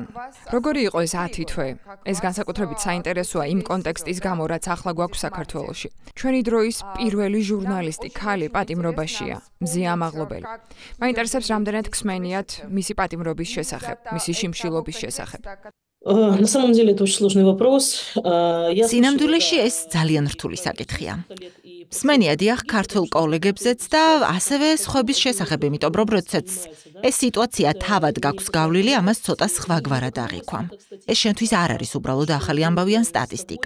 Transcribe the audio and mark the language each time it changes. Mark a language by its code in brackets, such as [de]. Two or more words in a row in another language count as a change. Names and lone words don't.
[ka] Როგორი იყო ეს 10 თვე? ეს განსაკუთრებით საინტერესოა იმ კონტექსტის გამო, რაც ახლა გვაქვს საქართველოში. ჩვენი დროის პირველი ჟურნალისტი ქალი პატიმრობაშია, მზია ამაღლობელი. მაინტერესებს რამდენად გსმენიათ მისი პატიმრობის შესახებ, მისი შიმშილობის შესახებ. [ru] На самом деле это очень сложный вопрос. [ka] Სინამდვილეში ეს ძალიან რთული საკითხია. Მსმენია დიახ ქართულ კოლეგებზეც და ასევე სხვების შესახებ, იმიტომ რომ როდესაც ეს სიტუაცია თავად გაქვს გავლილი, ამას ცოტა სხვაგვარად აღიქვამ. ეს შენთვის არ არის უბრალოდ ახალი ამბავი ან სტატისტიკა.